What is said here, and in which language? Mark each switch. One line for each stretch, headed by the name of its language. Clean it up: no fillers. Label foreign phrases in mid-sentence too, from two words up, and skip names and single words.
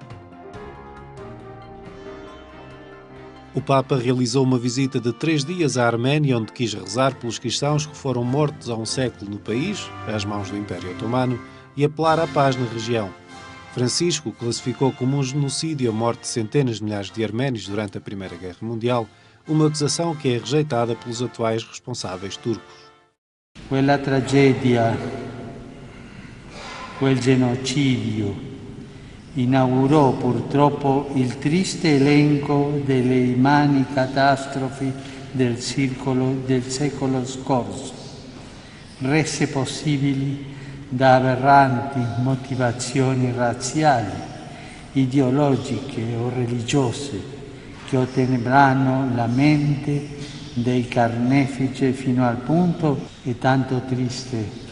Portuguese: O Papa realizou uma visita de 3 dias à Arménia, onde quis rezar pelos cristãos que foram mortos há um século no país, às mãos do Império Otomano, e apelar à paz na região. Francisco classificou como um genocídio a morte de centenas de milhares de arménios durante a Primeira Guerra Mundial, uma acusação que é rejeitada pelos atuais responsáveis turcos.
Italian: Quella tragedia, quel genocidio, inaugurò purtroppo il triste elenco delle immani catastrofi del secolo scorso, rese possibili da aberranti motivazioni razziali, ideologiche o religiose che ottenebranno la mente dei carnefici fino al punto è tanto triste